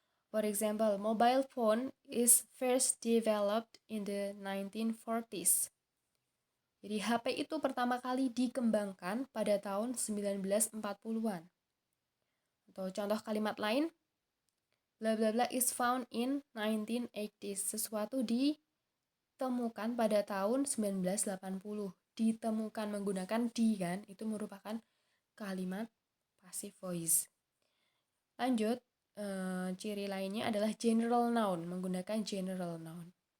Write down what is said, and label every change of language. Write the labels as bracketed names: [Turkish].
[English] For example, mobile phone is first developed in the 1940s. [Indonesian] Jadi HP itu pertama kali dikembangkan pada tahun 1940-an. [English] Atau contoh kalimat lain, bla bla bla is found in 1980s. [Indonesian] Sesuatu ditemukan pada tahun 1980. Ditemukan menggunakan di kan, itu merupakan kalimat passive voice. Lanjut, ciri lainnya adalah general noun, menggunakan general noun.